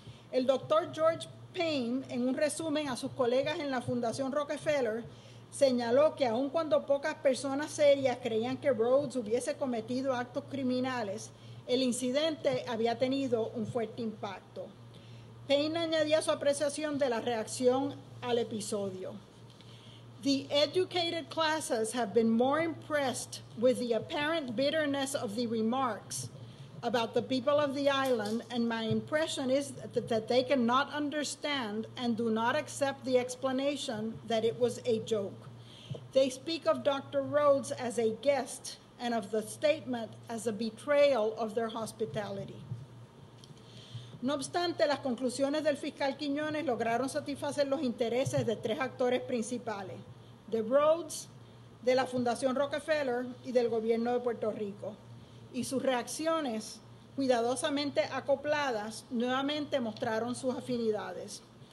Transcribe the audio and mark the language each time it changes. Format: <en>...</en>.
<es>El doctor George Payne, en un resumen a sus colegas en la Fundación Rockefeller, señaló que aun cuando pocas personas serias creían que Rhodes hubiese cometido actos criminales, el incidente había tenido un fuerte impacto. Payne añadía su apreciación de la reacción al episodio.</es> <en>The educated classes have been more impressed with the apparent bitterness of the remarks about the people of the island, and my impression is that they cannot understand and do not accept the explanation that it was a joke. They speak of Dr. Rhodes as a guest and of the statement as a betrayal of their hospitality.</en> <es>No obstante, las conclusiones del fiscal Quiñones lograron satisfacer los intereses de tres actores principales: de Rhodes, de la Fundación Rockefeller y del gobierno de Puerto Rico. Y sus reacciones, cuidadosamente acopladas, nuevamente mostraron sus afinidades.</es>